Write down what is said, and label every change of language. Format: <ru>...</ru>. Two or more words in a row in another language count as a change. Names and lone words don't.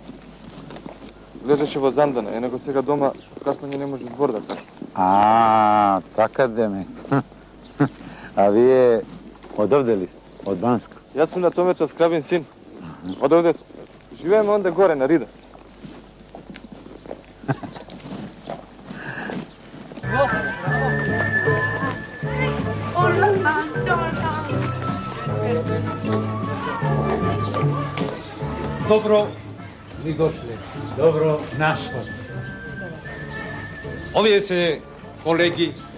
<mk>Лежеше во Зандана, него сега дома кашлање не може збор да каже. А, така демек. А вие од овде ли сте? Од Банско? Јас сум на Томета Скрабин син. Од овде сум. Живееме онде горе на Рида. Добро ви дошли. Добро нашли. Овдје се колеги.</mk>